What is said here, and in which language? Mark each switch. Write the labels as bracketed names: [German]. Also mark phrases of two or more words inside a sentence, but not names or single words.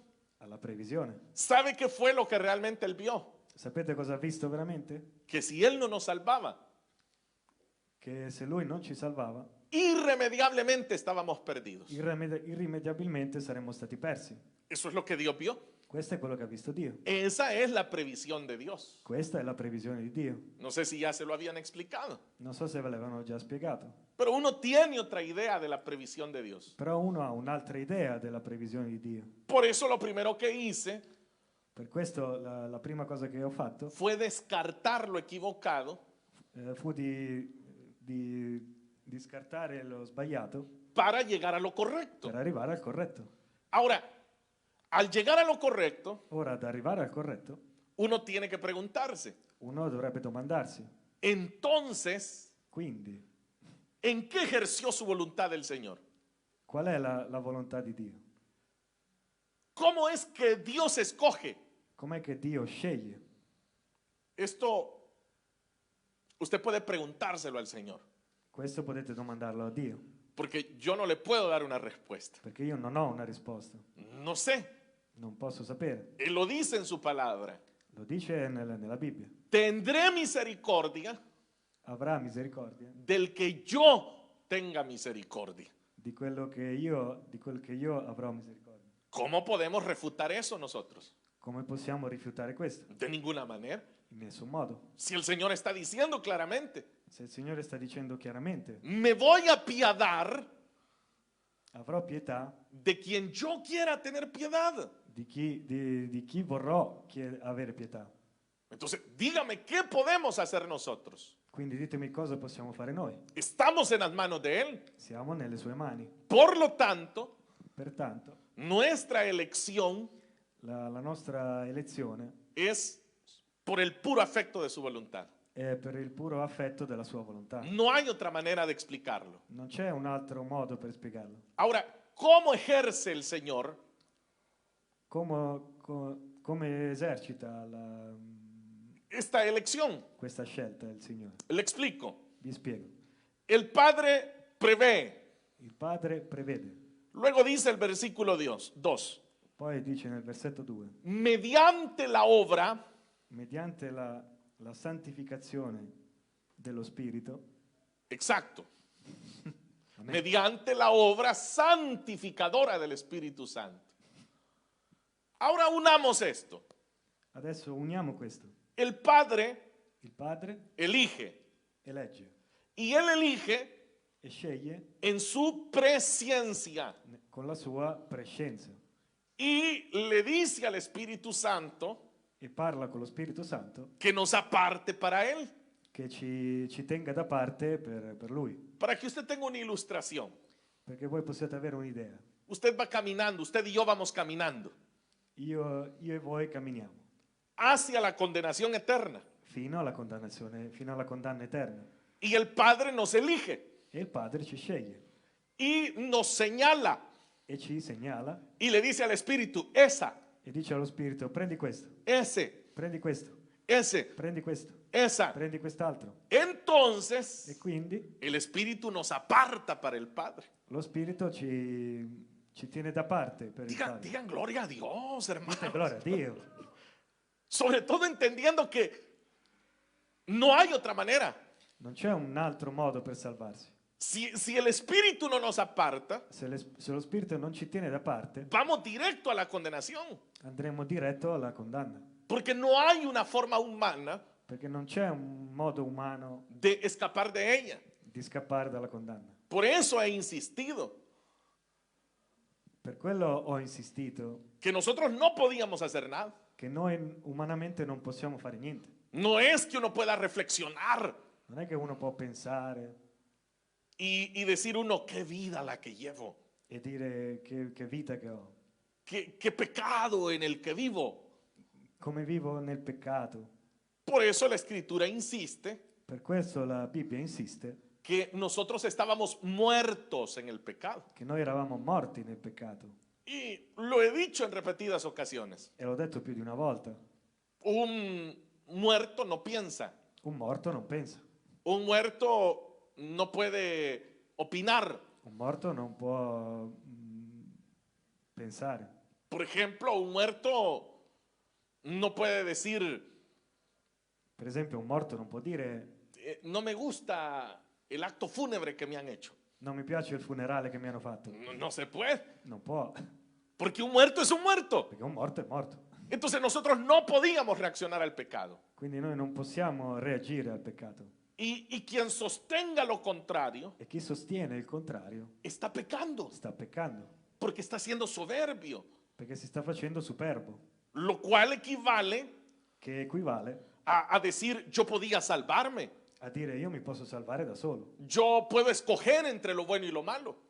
[Italian] Alla previsione. [Spanish] ¿Sabe qué fue lo que realmente Él vio? [Italian] Sapete cosa ha visto veramente? [Spanish] Que si Él no nos salvaba, [Italian] Che se Lui non ci salvava, [Spanish] irremediablemente estábamos perdidos. [Italian] irrimediabilmente saremmo stati persi. [Spanish] Eso es lo que Dios vio. [Italian] Questo è quello che ha visto Dio. [Spanish] Esa es la previsión de Dios. [Italian] Questa è la previsione di Dio. [Spanish] No sé si ya se lo habían explicado, [Italian] Non so se ve l'avevano già spiegato, [Spanish] pero uno tiene otra idea de la previsión de Dios. [Italian] però uno ha un'altra idea della previsione di Dio. [Spanish] Por eso lo primero que hice [Italian] Per questo la prima cosa che ho fatto [Spanish] fue descartar lo equivocado [Italian] fu di scartare lo sbagliato [Spanish] para llegar a lo correcto. [Italian] per arrivare al corretto. [Spanish] Ahora, al llegar a lo correcto, [Italian] Ora, ad arrivare al corretto, [Spanish] uno tiene que preguntarse, [Italian] uno dovrebbe domandarsi, [Spanish] entonces, [Italian] quindi, [Spanish] ¿en qué ejerció su voluntad el Señor? [Italian] qual è la volontà di Dio? [Spanish] ¿Cómo es que Dios escoge? [Italian] Com'è che Dio sceglie? [Spanish] Esto, usted puede preguntárselo al Señor, [Italian] Questo potete domandarlo a Dio, [Spanish] porque yo no le puedo dar una respuesta. [Italian] perché io non ho una risposta, [Spanish] No sé, [Italian] non posso sapere. [Spanish] Él lo dice en su palabra. [Italian] Lo dice nella Bibbia. [Spanish] Tendré misericordia [Italian] Avrà misericordia [Spanish] del que yo tenga misericordia. [Italian] di quel che io avrò misericordia. [Spanish] ¿Cómo podemos refutar eso nosotros? [Italian] Come possiamo rifiutare questo? [Spanish] De ninguna manera. [Italian] In nessun modo. [Spanish] Si el Señor está diciendo claramente, [Italian] Se il Signore sta dicendo chiaramente, [Spanish] me voy a apiadar [Italian] avrò pietà [Spanish] de quien yo quiera tener piedad. [Italian] di chi vorrò avere pietà. [Spanish] Entonces, dígame, ¿qué podemos hacer nosotros? [Italian] Quindi ditemi cosa possiamo fare noi. [Spanish] Estamos en las manos de Él. [Italian] Siamo nelle sue mani. [Spanish] Por lo tanto, [Italian] Pertanto, [Spanish] nuestra elección [Italian] la nostra elezione [Spanish] es por el puro afecto de su voluntad. [Italian] è per il puro affetto della sua volontà. [Spanish] No hay otra manera de explicarlo. [Italian] Non c'è un altro modo per spiegarlo. [Spanish] Ahora, ¿cómo ejerce el Señor [Italian] Come esercita [Spanish] esta elección? [Italian] questa scelta il Signore? [Spanish] Le explico. [Italian] Vi spiego. [Spanish] El Padre prevé. [Italian] Il Padre prevede. [Spanish] Luego dice el versículo 2. [Italian] Poi dice nel versetto 2, [Spanish] Mediante la obra, [Italian] mediante la santificazione dello Spirito, [Spanish] exacto, Amén. mediante la obra santificadora del Espíritu Santo. Ahora unamos esto. [Italian] Adesso uniamo questo. [Spanish] El Padre [Italian] Il Padre [Spanish] elige [Italian] elegge [Spanish] y Él elige [Italian] e sceglie [Spanish] en su presencia [Italian] con la sua prescienza [Spanish] y le dice al Espíritu Santo [Italian] e parla con lo Spirito Santo [Spanish] que nos aparte para Él. [Italian] che ci tenga da parte per Lui, [Spanish] Para que usted tenga una ilustración. [Italian] perché voi possiate avere un'idea. [Spanish] Usted va caminando, usted y yo vamos caminando [Italian] Io e voi camminiamo [Spanish] hacia la condenación eterna. [Italian] fino alla condannazione, fino alla condanna eterna. [Spanish] Y el Padre nos elige [Italian] E il Padre ci sceglie [Spanish] y nos señala [Italian] e ci segnala [Spanish] y le dice al Espíritu, esa, [Italian] e dice allo Spirito: prendi questo, [Spanish] ese, [Italian] prendi questo, [Spanish] ese, [Italian] prendi questo, [Spanish] esa. [Italian] prendi quest'altro. [Spanish] Entonces, [Italian] E quindi [Spanish] el Espíritu nos aparta para el Padre. [Italian] lo Spirito ci tiene da parte per il Padre. [Spanish] Digan gloria a Dios, hermano. [Italian] Gloria a Dio. [Spanish] Sobre todo entendiendo que no hay otra manera. [Italian] Non c'è un altro modo per salvarsi. [Spanish] Si el Espíritu no nos aparta, [Italian] Se lo Spirito non ci tiene da parte, [Spanish] vamos directo a la condenación. [Italian] andremo diretto alla condanna, [Spanish] Porque no hay una forma humana [Italian] perché non c'è un modo umano [Spanish] de escapar de ella. [Italian] di scappare dalla condanna. [Spanish] Por eso he insistido [Italian] Per quello ho insistito [Spanish] que nosotros no podíamos hacer nada. [Italian] che noi umanamente non possiamo fare niente. [Spanish] No es que uno pueda reflexionar [Italian] Non è che uno può pensare [Spanish] y decir uno, qué vida la que llevo, [Italian] e dire che vita che ho, [Spanish] qué pecado en el que vivo. [Italian] come vivo nel peccato. [Spanish] Por eso la Escritura insiste [Italian] Per questo la Bibbia insiste [Spanish] que nosotros estábamos muertos en el pecado. [Italian] che noi eravamo morti nel peccato. [Spanish] Y lo he dicho en repetidas ocasiones. [Italian] E l'ho detto più di una volta. [Spanish] Un muerto no piensa. [Italian] Un morto non pensa. [Spanish] Un muerto no puede opinar. [Italian] Un morto non può pensare. [Spanish] Por ejemplo, un muerto no puede decir, [Italian] Per esempio, un morto non può dire: [Spanish] no me gusta el acto fúnebre que me han hecho. [Italian] non mi piace il funerale che mi hanno fatto. [Spanish] No se puede, [Italian] Non può, [Spanish] porque un muerto es un muerto. [Italian] perché un morto è morto. [Spanish] Entonces nosotros no podíamos reaccionar al pecado. [Italian] Quindi noi non possiamo reagire al peccato. [Spanish] Y quien sostenga lo contrario [Italian] E chi sostiene il contrario [Spanish] está pecando, [Italian] sta peccando, [Spanish] porque está siendo soberbio, [Italian] perché si sta facendo superbo, [Spanish] lo cual equivale [Italian] che equivale [Spanish] a decir yo podía salvarme, [Italian] a dire: io mi posso salvare da solo, [Spanish] yo puedo escoger entre lo bueno y lo malo.